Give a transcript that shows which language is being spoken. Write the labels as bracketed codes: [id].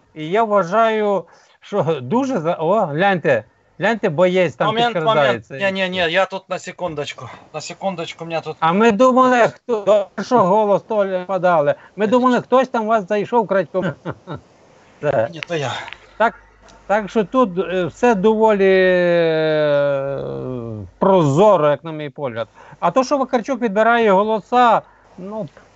[uk] І я вважаю, що дуже гляньте, боєць там підкрадається. [ru] Не, я тут на секундочку, у меня тут... [uk] А ми думали, що голос Толя подали. Ми думали, хтось там вас зайшов крадьком. Ні, то я. Так що тут все доволі прозоро, як на мій погляд. А то, що Вакарчук відбирає голоса, ну,